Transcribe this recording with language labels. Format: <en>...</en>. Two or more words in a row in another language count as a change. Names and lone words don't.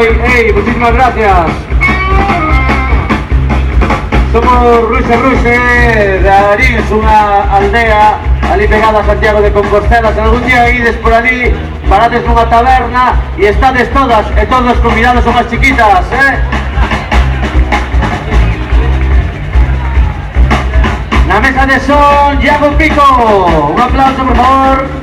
<es>¡Hey! Muchísimas gracias. Somos Ruxe de Arís, una aldea allí pegada a Santiago de Compostela.</es> <gl>Si algún día ides por allí, parades nunha taberna e estades todas e todos convidados unhas chiquitas, Na mesa de son, Iago Pico, un aplauso por favor.</gl>